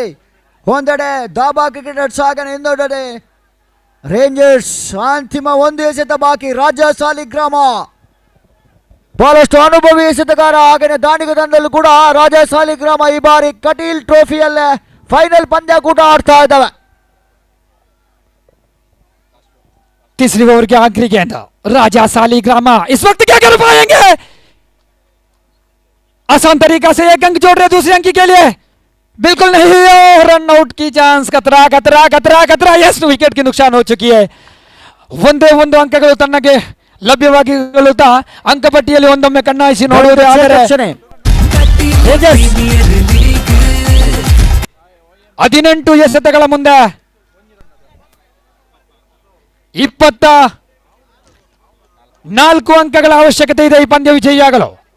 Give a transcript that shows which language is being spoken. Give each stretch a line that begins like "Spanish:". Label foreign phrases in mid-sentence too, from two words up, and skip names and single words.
Kannada: ಒಂದೆಡೆ ದಾಬಾ ಕ್ರಿಕೆಟರ್ಸ್ ಹಾಗೆ ಇನ್ನೊಂದೆಡೆ ರೇಂಜರ್ಸ್. ಅಂತಿಮ 1 ಎಸೆತ ಬಾಕಿ. ರಾಜಾ ಸಾಲಿಗ್ರಾಮ ಬಹಳಷ್ಟು ಅನುಭವಿ ಎಸೆತಗಾರ, ಹಾಗೆಯೇ ದಾನಿಗ ತಂಡದಲ್ಲೂ ಕೂಡ ರಾಜಾ ಸಾಲಿಗ್ರಾಮ ಈ ಬಾರಿ ಕಟೀಲ್ ಟ್ರೋಫಿಯಲ್ಲೇ ಫೈನಲ್ ಪಂದ್ಯಾಕೂಟ ಆಡ್ತಾ ಇದ್ದಾವೆ.
Hindi: तीसरी ओवर के आखिरी गेंद राजा सालिग्राम इस वक्त क्या कर पाएंगे? आसान तरीका से 1 अंक जोड़ रहे दूसरे अंक के लिए. बिल्कुल नहीं, और रन आउट की चांस. खतरा खतरा खतरा खतरा. यस, विकेट की नुकसान हो चुकी है.
Kannada: ಒಂದೇ ಒಂದು ಅಂಕಗಳು ತನಗೆ ಲಭ್ಯವಾಗಿರುತ್ತಾ ಅಂಕಪಟ್ಟಿಯಲ್ಲಿ ಒಂದೊಮ್ಮೆ ಕಣ್ಣಾಯಿಸಿ ನೋಡುವುದೇ ಆದರೆ 18 ಎಸೆತಗಳ ಮುಂದೆ 24 ಅಂಕಗಳ ಅವಶ್ಯಕತೆ ಇದೆ ಈ ಪಂದ್ಯ ವಿಜಯಿಯಾಗಲು.